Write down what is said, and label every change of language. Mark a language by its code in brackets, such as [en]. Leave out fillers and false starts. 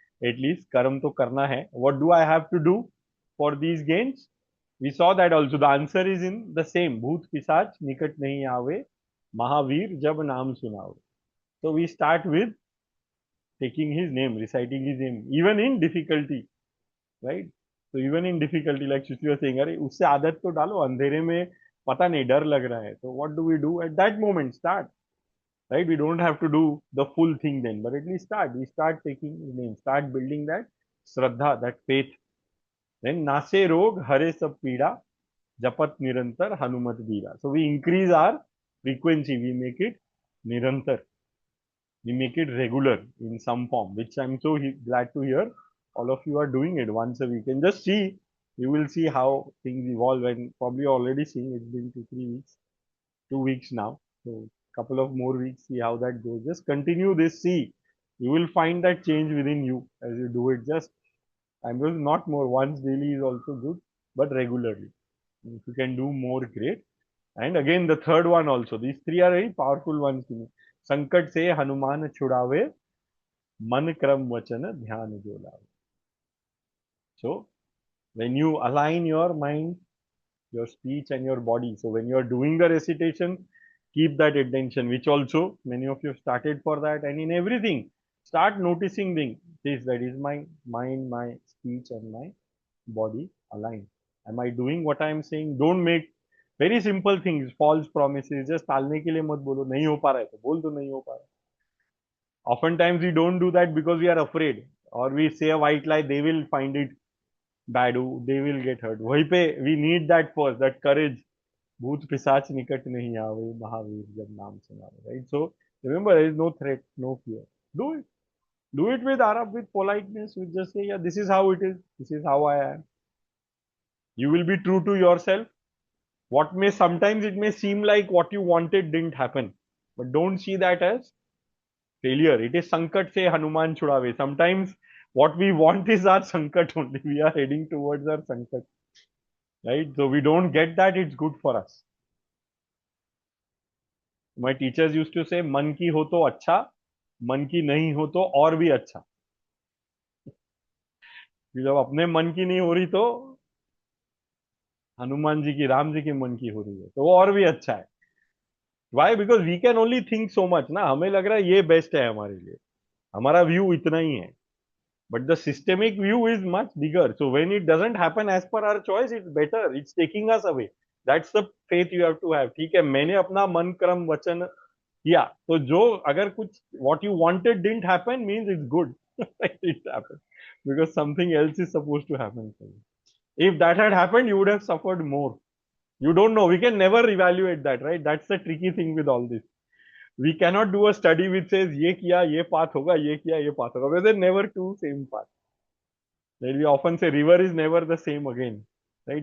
[en] At least [hi] karam to karna hai. [en] What do I have to do for these gains? We saw that also. The answer is in the same. [hi] Bhoot pisach nikat nahi aave. Mahavir jab naam sunave. [en] So we start with taking his name, reciting his name, even in difficulty, right? So even in difficulty, like Shushi was saying, [hi] अरे उससे आदत तो डालो अंधेरे में पता नहीं डर लग रहा है. [en] So what do we do at that moment? Start, right? We don't have to do the full thing then, but at least start. We start taking his name, start building that shraddha, that faith. [hi] Then नासे रोग हरे सब पीड़ा जपत निरंतर हनुमत बीरा. [en] So we increase our frequency, we make it nirantar. We make it regular in some form, which I'm so glad to hear all of you are doing it once a week. And just see, you will see how things evolve, and probably already seeing it's been 2 3 weeks, 2 weeks now. So couple of more weeks, see how that goes. Just continue this, see. You will find that change within you as you do it. Just I'm just not more. Once daily is also good, but regularly. If you can do more, great. And again, the third one also. These three are very powerful ones to me. [hi] संकट से हनुमान छुड़ावे, मन क्रम वचन ध्यान जो लावे. [en] So when you align your mind, your speech and your body. So when you are doing the recitation, keep that intention, which also many of you have started for that. And in everything, start noticing things. This, that is my mind, my speech and my body aligned. Am I doing what I am saying? Don't make very simple things, false promises. [hi] Just टालने के लिए मत बोलो, नहीं हो पा रहा है तो बोल दो नहीं हो पा रहा. [en] Oftentimes we don't do that because we are afraid, or we say a white lie, they will find it bad, they will get hurt. [hi] वहीं पे [en] we need that first, that courage. [hi] भूत पिशाच निकट नहीं आवे, महावीर जब नाम सुनावे. Right? [en] So remember, there is no threat, no fear. Do it. Do it with Arab, with politeness. With just say, yeah, this is how it is. This is how I am. You will be true to yourself. What may sometimes it may seem like what you wanted didn't happen, but don't see that as failure. It is [hi] sankat se Hanuman chudave. [en] Sometimes what we want is our sankat only. We are heading towards our sankat. Right? So we don't get that, it's good for us. My teachers used to say, [hi] मन की हो तो अच्छा, मन की नहीं हो तो और भी अच्छा. जब अपने मन की नहीं हो रही तो हनुमान जी की, राम जी के मन की हो रही है तो वो और भी अच्छा है. [en] Why? Because we can only think so much ना. [hi] हमें लग रहा है ये बेस्ट है हमारे लिए, हमारा व्यू इतना ही है. [en] But the systemic view is much bigger. So when it doesn't happen as per our choice, it's better. It's taking us away. That's the faith you have to have. [hi] ठीक है, मैंने अपना मन क्रम वचन किया, तो जो अगर कुछ [en] what you wanted didn't happen means it's good. It happened because something else is supposed to happen for you. If that had happened, you would have suffered more. You don't know. We can never evaluate that, right? That's the tricky thing with all this. We cannot do a study which says [hi] ये किया ये path होगा, ये किया ये path होगा. [en] Because they're never two same paths. Right? We often say river is never the same again. Right?